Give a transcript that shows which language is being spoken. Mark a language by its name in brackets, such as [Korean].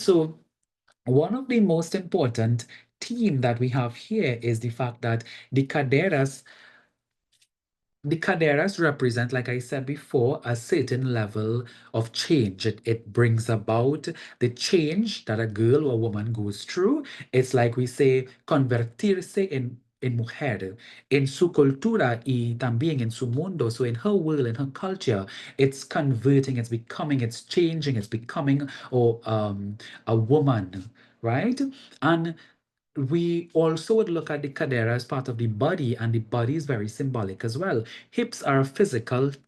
[English] So one of the most important theme that we have here is the fact that the caderas the caderas represent, like I said before, a certain level of change. It brings about the change that a girl or a woman goes through. It's like we say, [Spanish] convertirse en mujer, en su cultura y también en su mundo. [English] So in her world, in her culture, it's converting, it's becoming, it's changing, it's becoming a woman, right? And we also would look at the cadera as part of the body, and the body is very symbolic as well. Hips are a physical